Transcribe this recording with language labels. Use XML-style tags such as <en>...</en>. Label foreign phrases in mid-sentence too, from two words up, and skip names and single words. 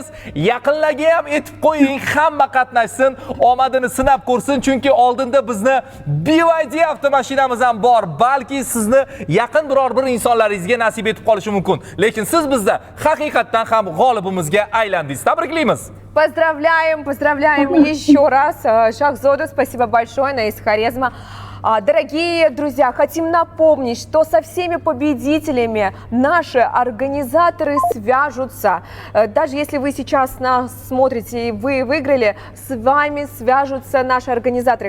<uz>Yaqinlarga ham aytib qo'ying, hamma qatnashsin, omadini sinab ko'rsin, chunki oldinda bizni BYD avtomashinamiz ham bor. Balki sizni yaqin biror bir insonlaringizga nasib etib qolishi mumkin. Lekin siz bizda haqiqatdan ham g'olibimizga aylandingiz. Tabriklaymiz.</uz> <ru>Поздравляем еще раз. Шахзоду, спасибо большое, она из Хорезма. Дорогие друзья, хотим напомнить, что со всеми победителями наши организаторы свяжутся. Даже если вы сейчас нас смотрите и вы выиграли, с вами свяжутся наши организаторы.</ru>